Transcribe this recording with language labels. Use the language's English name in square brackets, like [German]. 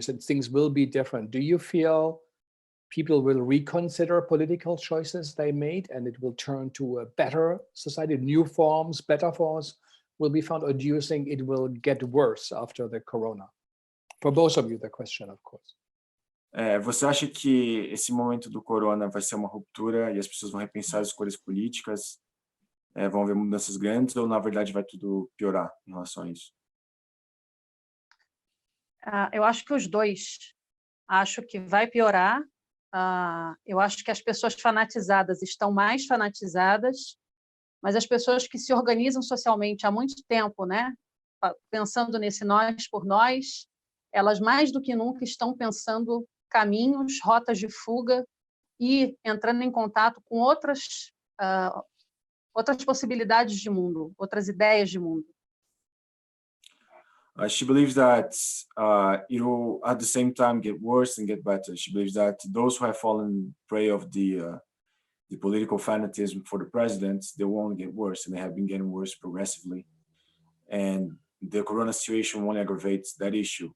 [English] You said things will be different. Do you feel people will reconsider political choices they made and it will turn to a better society, new forms, better forms will be found? Or do you think it will get worse after the Corona? For both of you, the question, of course. [Portuguese] Você acha que esse momento do corona vai ser uma ruptura e as pessoas vão repensar as escolhas políticas, vão haver mudanças grandes, ou na verdade vai tudo piorar em relação a isso? Eu acho que os dois. Acho que vai piorar. Eu acho que as pessoas fanatizadas estão mais fanatizadas, mas as pessoas que se organizam socialmente há muito tempo, né, pensando nesse nós por nós, elas mais do que nunca estão pensando caminhos, rotas de fuga e entrando em contato com outras possibilidades de mundo, outras ideias de mundo. [English] She believes that it will at the same time get worse and get better. She believes that those who have fallen prey of the political fanatism for the president, they will only get worse, and they have been getting worse progressively. And the corona situation won't aggravate that issue.